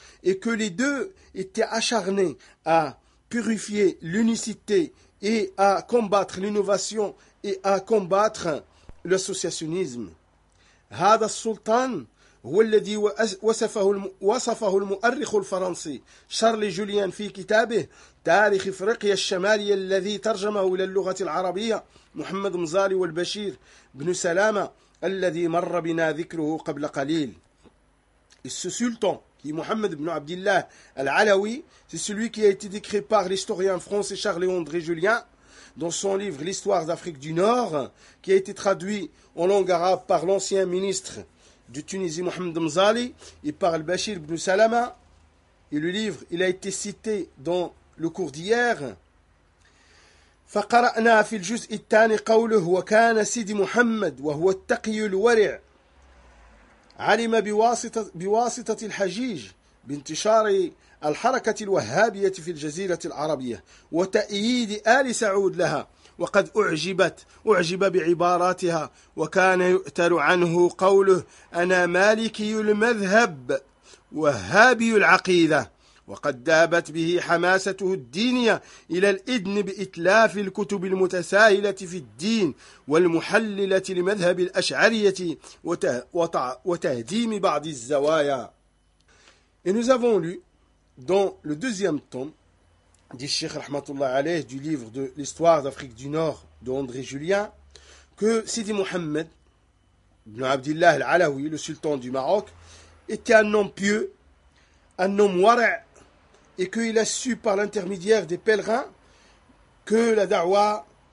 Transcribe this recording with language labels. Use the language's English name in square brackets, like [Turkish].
[French] Et que les deux étaient acharnés à purifier l'unicité et à combattre l'innovation et à combattre l'associationnisme. [Arabic] هذا السلطان هو الذي وصفه المؤرخ الفرنسي شارلي جوليان في كتابه تاريخ افريقيا الشمالية الذي ترجمه إلى اللغة العربية محمد مزاري والبشير بن سلامة الذي مر بنا ذكره قبل قليل. [French] السلطان qui est Mohamed ibn Abdillah al-Alawi, c'est celui qui a été décrit par l'historien français Charles-Léandre Julien dans son livre « L'histoire d'Afrique du Nord » qui a été traduit en langue arabe par l'ancien ministre de Tunisie Mohamed Mzali et par al-Bashir ibn Salama. Et le livre, il a été cité dans le cours d'hier. [Arabic] « فَقَرَأْنَا فِي الْجُزْءِ الثَّانِ قَوْلُهُ وَكَانَ سِيدِ مُحَمَّدْ وَهُوَ التَّقِيُّ الْوَرِعِ علم بواسطة الحجيج بانتشار الحركة الوهابية في الجزيرة العربية وتأييد آل سعود لها وقد أعجب بعباراتها وكان يؤتر عنه قوله أنا مالكي المذهب وهابي العقيدة وقد دابت به حماسته الدينية إلى الإذن بإتلاف الكتب المتساهلة في الدين والمحللة لمذهب الأشعرية وتهديم بعض الزوايا. [French] Et nous avons lu dans le deuxième tome du Cheikh Rahmatullah Alayh du livre de l'histoire d'Afrique du Nord de André Julien que Sidi Mohamed ibn Abdillah al-Alawi, le sultan du Maroc, était un homme pieux, un homme wara' et qu'il a su par l'intermédiaire des pèlerins que la da'wa